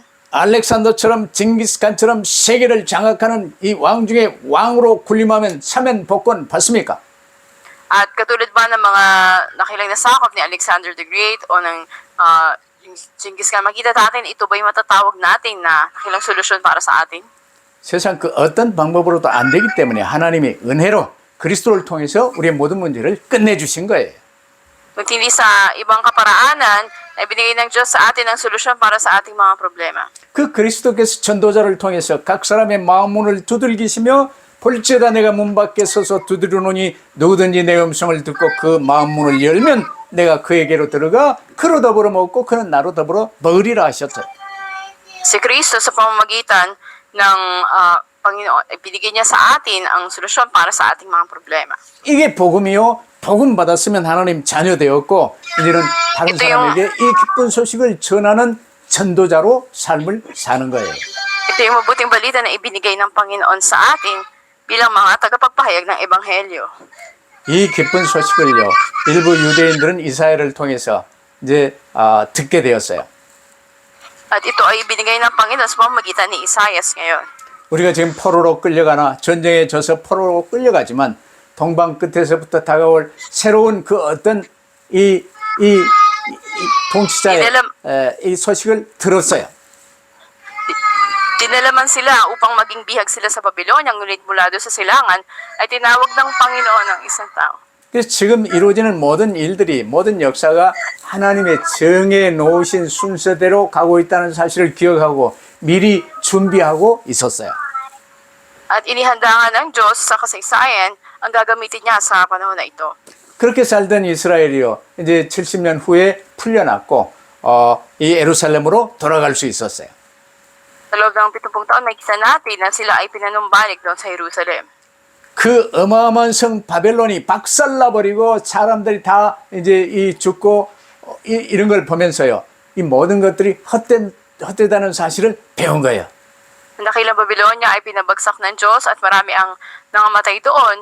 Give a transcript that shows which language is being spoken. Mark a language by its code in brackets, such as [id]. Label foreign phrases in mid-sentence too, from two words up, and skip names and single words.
[ko] 알렉산더처럼 징기스칸처럼 세계를 장악하는 이 왕 중에 왕으로 군림하면 사면 복권 받습니까? [tl] At katulad ba ng mga nakilang nasakop ni Alexander the Great o ng Genghis Khan, makita natin, ito ba yung matatawag natin na nakilang solusyon para sa atin? [ko] 세상 그 어떤 방법으로도 안 되기 때문에 하나님이 은혜로 그리스도를 통해서 우리의 모든 문제를 끝내주신 거예요. [tl] Kung hindi sa ibang kaparaanan, ay binigay ng Diyos sa atin ang solusyon para sa ating mga problema. [ko] 그 그리스도께서 전도자를 통해서 각 사람의 마음 문을 두들기시며 볼지어다 내가 문 밖에 서서 두드리노니 누구든지 내 음성을 듣고 그 마음 문을 열면 내가 그에게로 들어가 그로 더불어 먹고 그는 나로 더불어 먹으리라 하셨죠. [tl] Si Kristo sa pamamagitan ng Panginoon, ay binigay niya sa atin ang solusyon para sa ating mga problema. [ko] 이게 복음이요. 복음 받았으면 하나님 자녀 되었고 이제는 다른 사람에게 이 기쁜 소식을 전하는 전도자로 삶을 사는 거예요. [tl] Ito yung mabuting balita na ibinigay ng Panginoon sa atin bilang mga tagapagpahayag ng Ebanghelyo. [ko] 이 기쁜 소식을요, 일부 유대인들은 이사야를 통해서 이제 듣게 되었어요. [tl] At ito ay ibinigay ng Panginoon sa pamamagitan ni Isaias ngayon. [ko] 우리가 지금 포로로 끌려가나 전쟁에 져서 포로로 끌려가지만 동방 끝에서부터 다가올 새로운 그 어떤 이 통치자의 이 소식을 들었어요. [tl] Dinalaman sila upang maging bihag sila sa Babylonia, ngunit mula doon sa silangan ay tinawag ng Panginoon ang isang tao. [ko] 그래서 지금 이루어지는 모든 일들이, 모든 역사가 하나님의 정해 놓으신 순서대로 가고 있다는 사실을 기억하고 미리 준비하고 있었어요. [tl] At inihanda nga ng Diyos sa kasaysayan ang gagamitin niya sa panahon na ito. [ko] 그렇게 살던 이스라엘이요. 이제 70년 후에 풀려났고 이 예루살렘으로 돌아갈 수 있었어요. [tl] Sa loob ng 70 taon, makikita natin na sila ay pinanumbalik doon sa Jerusalem. [ko] 그 어마어마한 성 바벨론이 박살나버리고 사람들이 다 이제 이 죽고 이런 걸 보면서요. 이 모든 것들이 헛되다는 사실을 배운 거예요. [tl] Ang dakilang Babylonia ay pinabagsak ng Diyos at marami ang nangamatay doon.